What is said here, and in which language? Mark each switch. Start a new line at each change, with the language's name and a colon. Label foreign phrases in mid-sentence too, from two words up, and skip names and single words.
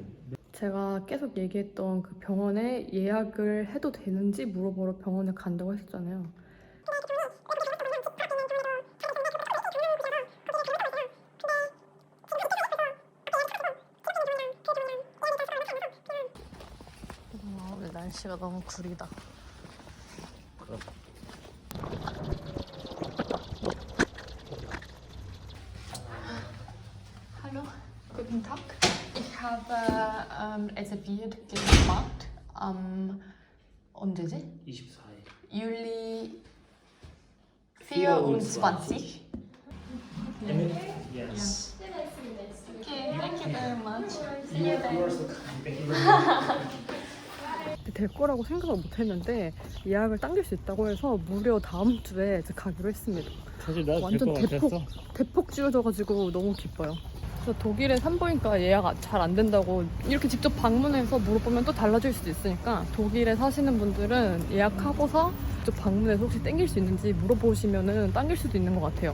Korean: 제가 계속 얘기했던 그 병원에 예약을 해도 되는지 물어보러 병원에 간다고 했었잖아요. 오늘 날씨가 너무 구리다.
German: Hallo, guten Tag. Ich habe reserviert gemacht am
Korean: 언제지? 24일.
German: Juli 24.
English: Yes. Okay, thank you very much. See you You then. are so kind. Thank you very much.
Korean: 될 거라고 생각을 못 했는데 예약을 당길 수 있다고 해서 무려 다음 주에 이제 가기로 했습니다. 사실 나도 완전 될것 같았어. 대폭 쥐어져가지고 너무 기뻐요. 그래서 독일에 산부인과 예약 잘 안 된다고 이렇게 직접 방문해서 물어보면 또 달라질 수도 있으니까 독일에 사시는 분들은 예약하고서 직접 방문해서 혹시 땡길 수 있는지 물어보시면은 당길 수도 있는 것 같아요.